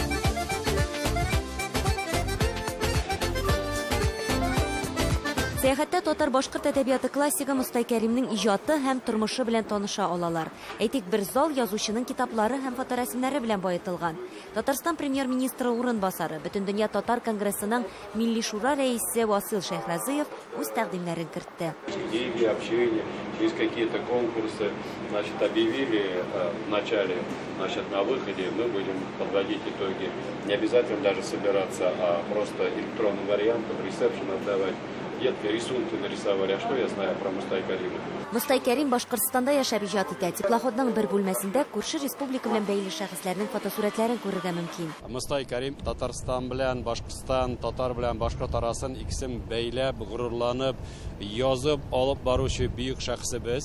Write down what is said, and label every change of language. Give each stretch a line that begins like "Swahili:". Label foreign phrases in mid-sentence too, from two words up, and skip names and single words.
Tatar: Сәяхәттә татар-башкорт әдәбияты классигы Мостай Кәримнең иҗаты һәм тормышы белән таныша алалар. Әйтик, бер зал язучының китаплары һәм фоторәсемнәре белән баетылган. Татарстан премьер-министры урынбасары, Бөтендөнья татар конгрессының Милли шура рәисе Васил Шәйхразыев үз тәкъдимнәрен кертте.
Russian: Деньги, общение, есть какие-то конкурсы, объявили в начале, на выходе мы будем подводить итоги. Не обязательно даже собираться, а просто электронным вариантом ресепшн отдавать. Рисунки нарисовали. А что я знаю про Мостай Кәрима?
Tatar: Мостай Кәрим Башкортстанда яшәп иҗат итә. Теплоходның бер бүлмәсендә күрше республика белән бәйле шәхесләрнең фотосурәтләрен күрергә мөмкин. Мостай Кәрим Татарстан белән Башкортстан, татар белән башкорт арасын икесен бәйләп, горурланып, язып алып баручы бөек шәхесебез.